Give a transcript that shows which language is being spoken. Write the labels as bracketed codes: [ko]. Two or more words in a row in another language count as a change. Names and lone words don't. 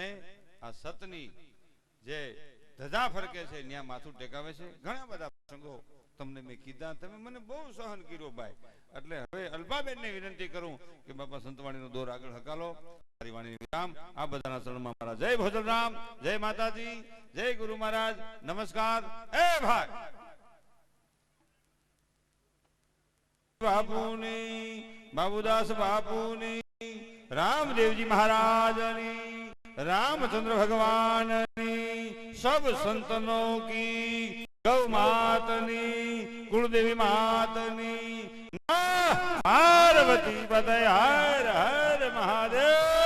[gu] આ સતની જે ધજા ફરકે છે ત્યાં માથું ટેકાવે છે ઘણા બધા પ્રસંગો તમને મેં કીધા તમે મને બહુ સહન કર્યો ભાઈ એટલે હવે અલ્પાબેનને વિનંતી કરું કે બાપા સંતવાણીનો દોર આગળ હકાલો મારી વાણીનું વિરામ આ બધાના ચરણમાં મારા જય ભોજનરામ જય માતાજી જય ગુરુ મહારાજ નમસ્કાર એ ભાઈ બાપુની બાબુદાસ બાપુની રામદેવજી મહારાજની રામચંદ્ર ભગવાન [hi] सब संतनों की [gu] ગૌ માતની કુળદેવી માતની પાર્વતી પતય હર હર મહાદેવ।